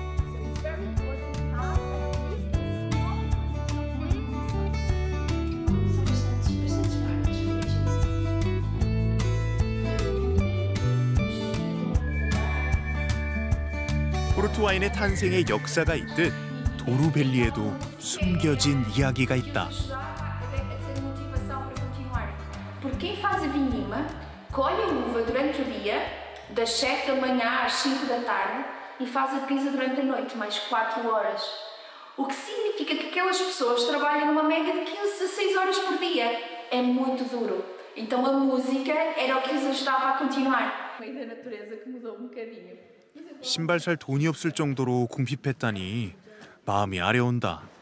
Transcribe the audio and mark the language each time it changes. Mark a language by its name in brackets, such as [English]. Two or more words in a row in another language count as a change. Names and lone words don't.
[Korean] 포르투 와인의 탄생의 역사가 있듯 도루밸리에도 숨겨진 이야기가 있다. [Portuguese] Porque quem faz a vindima colhe a uva durante o dia, das 7 da manhã às 5 da tarde, e faz a pisa durante a noite, mais 4 horas. O que significa que aquelas pessoas trabalham numa média de 15 a 16 horas por dia. É muito duro. Então a música era o que os ajudava a continuar. O meio da natureza que mudou um bocadinho. [Korean] 신발 살 돈이 없을 정도로 궁핍했다니 마음이 아려온다.